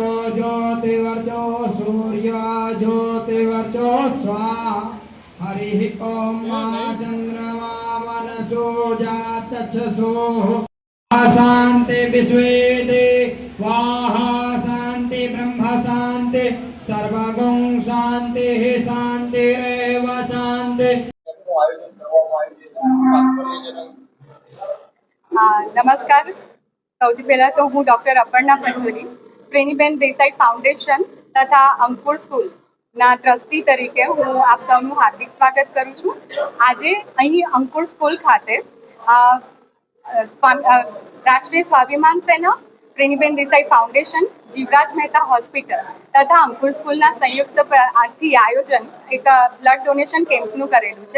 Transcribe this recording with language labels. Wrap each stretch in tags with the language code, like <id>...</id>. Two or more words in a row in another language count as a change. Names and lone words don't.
<sa>ज्योतिवर्चो सूर्य ज्योतिवर्चो स्वाहा हरिः ॐ चन्द्रमा मनसो जातचसोः शान्ति विश्वे स्वाहा शान्ति ब्रह्म शान्ति सर्वगुण शान्तिः शान्तिरेव शान्ति।</sa> <hi>नमस्कार।</hi> <gu>સૌથી પહેલા તો હું ડૉક્ટર અપર્ણા પંચોલી પ્રેણીબેન દેસાઈ ફાઉન્ડેશન તથા અંકુર સ્કૂલના ટ્રસ્ટી તરીકે હું આપ સૌનું હાર્દિક સ્વાગત કરું છું। આજે અહીં અંકુર સ્કૂલ ખાતે રાષ્ટ્રીય સ્વાભિમાન સેના, પ્રેણીબેન દેસાઈ ફાઉન્ડેશન, જીવરાજ મહેતા હોસ્પિટલ તથા અંકુર સ્કૂલના સંયુક્ત આથી આયોજન એક</gu> <en>blood donation</en> <gu>કેમ્પનું કરેલું છે।</gu>